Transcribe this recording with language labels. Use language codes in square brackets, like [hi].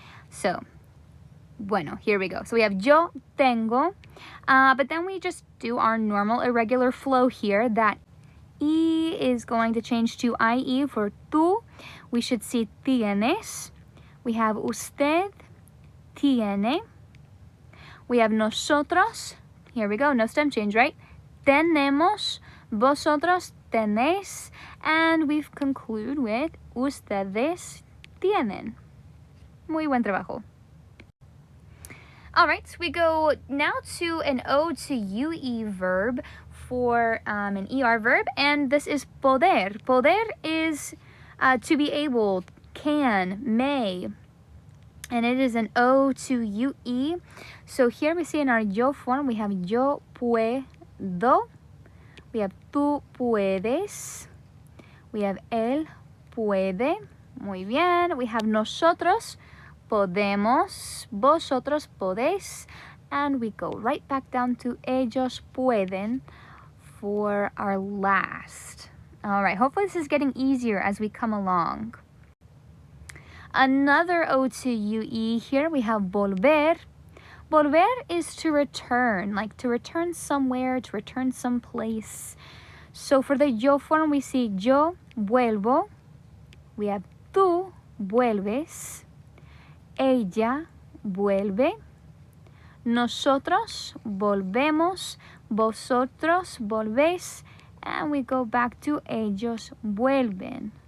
[en] So, bueno, here we go. So we have [es] yo tengo, [en] but then we just do our normal irregular flow here that E is going to change to IE for tú. We should see tienes. We have usted, tiene. We have nosotros. Here we go, no stem change, right? [es] Tenemos, vosotros tenéis. [en] And we've concluded with ustedes tienen. [es] Muy buen trabajo. [en] All right, so we go now to an O to UE verb for an ER verb, and this is poder. Poder is to be able, can, may, and it is an O to UE. So here we see in our yo form, we have [es] yo puedo, [en] we have [es] tú puedes, [en] we have [es] él puede, muy bien, [en] we have [es] nosotros podemos, vosotros podéis, [en] and we go right back down to [es] ellos pueden [en] for our last. All right, hopefully this is getting easier as we come along. Another O to UE, here we have volver. Volver is to return, like to return somewhere, to return someplace. So for the yo form, we see [es] yo vuelvo, [en] we have [es] tú vuelves, ella vuelve, nosotros volvemos, vosotros volvéis, [en] and we go back to [es] ellos vuelven.